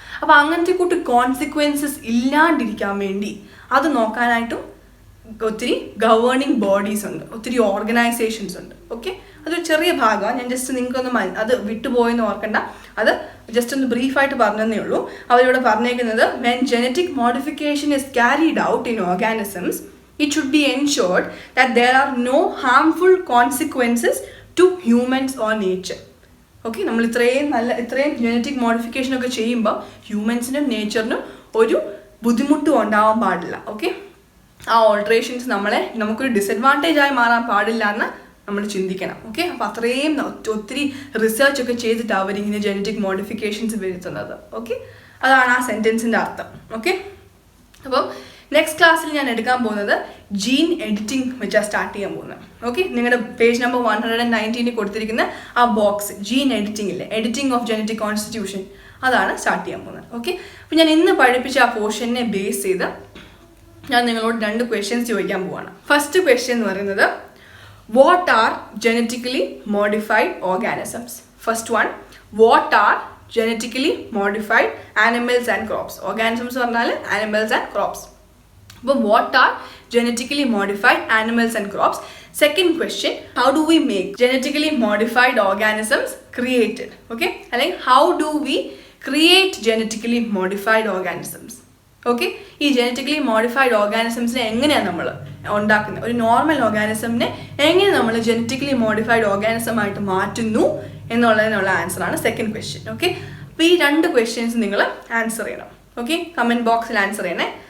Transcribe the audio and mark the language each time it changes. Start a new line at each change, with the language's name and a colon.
Malayalam: അപ്പം അങ്ങനത്തെ കൂട്ട് കോൺസിക്വൻസസ് ഇല്ലാണ്ടിരിക്കാൻ വേണ്ടി അത് നോക്കാനായിട്ടും ഒത്തിരി ഗവേണിംഗ് ബോഡീസ് ഉണ്ട്, ഒത്തിരി ഓർഗനൈസേഷൻസ് ഉണ്ട്. ഓക്കെ, അതൊരു ചെറിയ ഭാഗമാണ്, ഞാൻ ജസ്റ്റ് നിങ്ങൾക്കൊന്ന് അത് വിട്ടുപോയെന്ന് ഓർക്കണ്ട, അത് ജസ്റ്റ് ഒന്ന് ബ്രീഫായിട്ട് പറഞ്ഞതേ ഉള്ളൂ. അവരിവിടെ പറഞ്ഞേക്കുന്നത്
English: When genetic modification is carried out in organisms it should be ensured that there are no harmful consequences to humans or nature.
Malayalam: Okay, നമ്മൾ ഇത്രയും ജനറ്റിക് മോഡിഫിക്കേഷൻ ഒക്കെ ചെയ്യുമ്പോൾ ഹ്യൂമൻസിനും നേച്ചറിനും ഒരു ബുദ്ധിമുട്ടും ഉണ്ടാവാൻ പാടില്ല. ഓക്കെ, ആ ഓൾട്രേഷൻസ് നമുക്കൊരു ഡിസഡ്വാൻറ്റേജ് ആയി മാറാൻ പാടില്ല എന്ന് നമ്മൾ ചിന്തിക്കണം. ഓക്കെ, അപ്പോൾ അത്രയും ഒത്തിരി റിസർച്ച് ഒക്കെ ചെയ്തിട്ടാണ് അവരിങ്ങനെ ജനറ്റിക് മോഡിഫിക്കേഷൻസ് വരുത്തുന്നത്. ഓക്കെ, അതാണ് ആ സെൻറ്റൻസിൻ്റെ അർത്ഥം. ഓക്കെ, അപ്പോൾ നെക്സ്റ്റ് ക്ലാസ്സിൽ ഞാൻ എടുക്കാൻ പോകുന്നത് ജീൻ എഡിറ്റിംഗ് വെച്ചാണ് സ്റ്റാർട്ട് ചെയ്യാൻ പോകുന്നത്. ഓക്കെ, നിങ്ങളുടെ പേജ് നമ്പർ 119 കൊടുത്തിരിക്കുന്ന ആ ബോക്സ് ജീൻ എഡിറ്റിംഗ് ഇല്ലേ,
English: editing of genetic constitution,
Malayalam: അതാണ് സ്റ്റാർട്ട് ചെയ്യാൻ പോകുന്നത്. ഓക്കെ, അപ്പോൾ ഞാൻ ഇന്ന് പഠിപ്പിച്ച ആ പോർഷനെ ബേസ് ചെയ്ത് ഞാൻ നിങ്ങളോട് 2 ക്വസ്റ്റ്യൻസ് ചോദിക്കാൻ പോവാണ്.
English: first question
Malayalam: എന്ന് പറയുന്നത്
English: What are genetically modified organisms. First one, what are genetically modified animals and crops. Organisms
Malayalam: പറഞ്ഞാൽ
English: Animals and crops. അപ്പോൾ what are genetically modified animals and crops. Second question, how do we make genetically modified organisms created? Okay, like how do we create genetically modified organisms?
Malayalam: Okay, ഈ genetically modified ഓർഗാനിസംസിനെ എങ്ങനെയാണ് നമ്മൾ ഉണ്ടാക്കുന്നത്, ഒരു normal ഓർഗാനിസമിനെ എങ്ങനെ നമ്മൾ genetically modified organism ആയിട്ട് മാറ്റുന്നു എന്നുള്ളതിനുള്ള ആൻസറാണ് second question. Okay, അപ്പോൾ ഈ 2 ക്വസ്റ്റ്യൻസ് നിങ്ങൾ ആൻസർ ചെയ്യണം. ഓക്കെ, കമൻറ്റ് ബോക്സിൽ ആൻസർ ചെയ്യണേ.